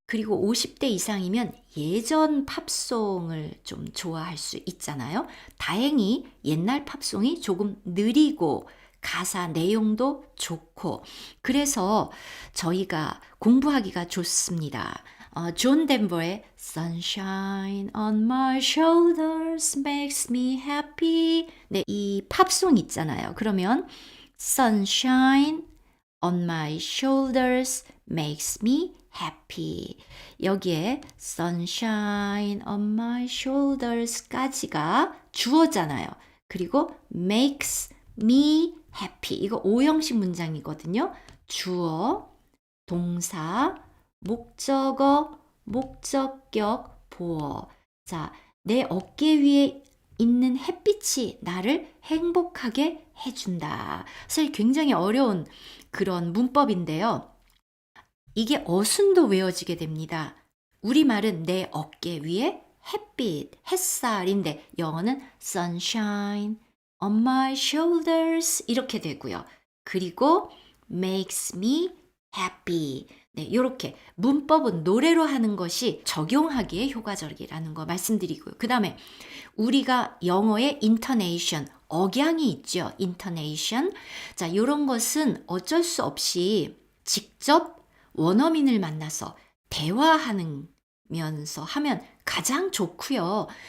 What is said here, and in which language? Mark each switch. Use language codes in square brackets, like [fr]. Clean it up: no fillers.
[ko] 그리고 50대 이상이면 예전 팝송을 좀 좋아할 수 있잖아요. 다행히 옛날 팝송이 조금 느리고 가사 내용도 좋고 그래서 저희가 공부하기가 좋습니다. 존 덴버의 [en] Sunshine on my shoulders makes me happy. [ko] 네, 이 팝송 있잖아요. 그러면 [en] Sunshine on my shoulders makes me happy. [ko] 여기에 [en] sunshine on my shoulders [ko] 까지가 주어잖아요. 그리고 [en] makes me happy. [ko] 이거 오형식 문장이거든요. 주어, 동사, 목적어, 목적격, 보어. 자, 내 어깨 위에 있는 햇빛이 나를 행복하게 해준다. 사실 굉장히 어려운 그런 문법인데요. 이게 어순도 외워지게 됩니다. 우리말은 내 어깨 위에 햇빛, 햇살인데 영어는 [en] sunshine on my shoulders [ko] 이렇게 되고요. 그리고 [en] makes me happy. [ko] 네, 이렇게 문법은 노래로 하는 것이 적용하기에 효과적이라는 거 말씀드리고요. 그 다음에 우리가 영어의 intonation, 억양이 있죠. [en] intonation. [ko] 자, 이런 것은 어쩔 수 없이 직접 원어민을 만나서 대화하면서 하면 가장 좋고요.